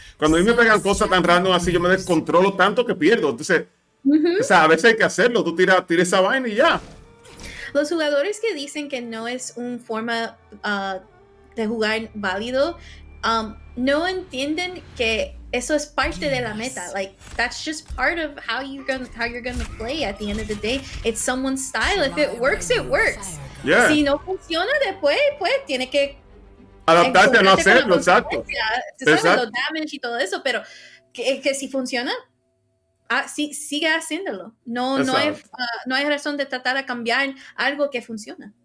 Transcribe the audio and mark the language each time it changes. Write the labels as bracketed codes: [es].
[es] Cuando a mí me pegan cosas tan random así, yo me descontrolo tanto que pierdo. Entonces, o sea, a veces hay que hacerlo. Tú tiras esa vaina y ya. Los jugadores que dicen que no es una forma de jugar válido, no entienden que eso es parte de la meta. [en] Like, that's just part of how you're gonna play at the end of the day. It's someone's style. If it works, it works. Yeah. [es] Si no funciona después, pues tiene que adaptarte a no hacerlo, exacto. Los damage y todo eso, pero que si funciona, sí, sigue haciéndolo. No hay razón de tratar de cambiar algo que funciona.